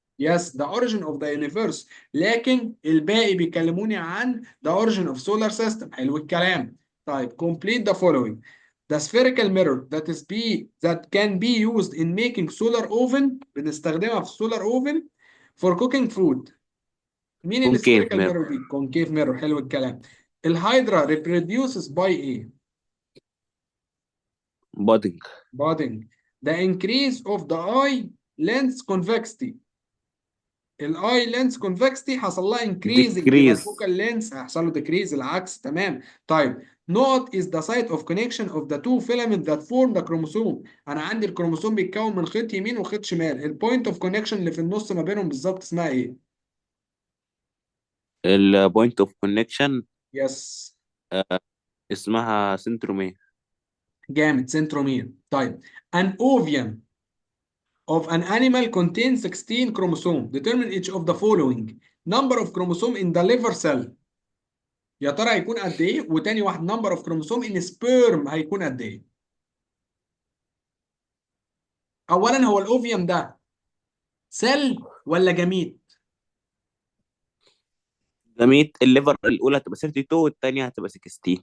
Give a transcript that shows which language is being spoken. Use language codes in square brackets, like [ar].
[en] yes the origin of the universe. [ar] لكن الباقي بيكلموني عن [en] the origin of solar system. [ar] حلو الكلام. [en] طيب complete the following: the spherical mirror that can be used in making solar oven. [ar] بنستخدمها في [en] solar oven for cooking food. [ar] مين كونكيف السpherical ميرور. mirror دي؟ concave mirror. حلو الكلام. الهايدرا reproduces by ايه؟ بودنج. [en] budding. the increase of the eye lens convexity. [ar] الاي لينس كونفكستي حصل لها انكريزنج، يبقى ديكريز. الفوكال لينس هيحصل له ديكريز، العكس. تمام. طيب نقط [en] is the site of connection of the two filaments that form the chromosome. [ar] انا عندي الكروموسوم بيتكون من خيط يمين وخيط شمال، البوينت اوف كونكشن اللي في النص ما بينهم بالظبط اسمها ايه؟ البوينت اوف كونكشن يس. اسمها سنترومير. جامد، سنترومير. طيب [en] an ovum of an animal contains 16 chromosome. Determine each of the following: number of chromosome in the liver cell. [ar] يا ترى هيكون قد ايه؟ وتاني واحد نمبر اوف كروموسوم ان سبيرم هيكون قد ايه؟ اولا هو الاوفيوم ده سيل ولا جميد؟ جميت. الليفر الاولى هتبقى 32 والثانيه هتبقى 16.